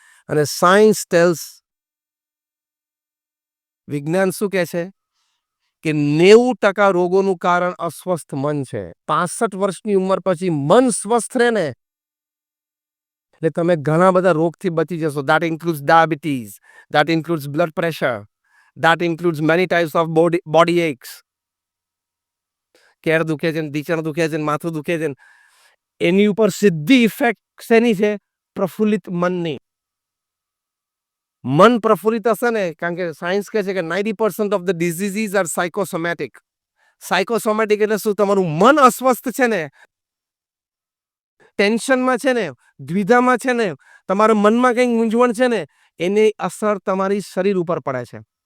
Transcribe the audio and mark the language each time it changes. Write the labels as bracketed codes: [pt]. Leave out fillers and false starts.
[gu] અને [en] science tells, [gu] વિજ્ઞાન શું કહે છે કે 90% રોગોનું કારણ અસ્વસ્થ મન છે. 65 વર્ષની ઉંમર પછી મન સ્વસ્થ રહે ને એટલે તમે ઘણા બધા રોગથી બચી જશો. [en] That includes diabetes, that includes blood pressure, that includes many types of body aches. [gu] Care દુખે છે, ઢીચણ દુખે છે, માથું દુખે છે, એની ઉપર સીધી ઇફેક્ટ શેની છે? પ્રફુલ્લિત મનની. મન પ્રફુલ્લિત હશે ને, કારણ કે સાયન્સ કહે છે કે 90% [en] Of the diseases are psychosomatic. [gu] Psychosomatic એટલે શું? તમારું મન અસ્વસ્થ છે ને, ટેન્શનમાં છે ને, દ્વિધામાં છે ને, તમારા મનમાં કંઈક મૂંઝવણ છે ને, એની અસર તમારી શરીર ઉપર પડે છે.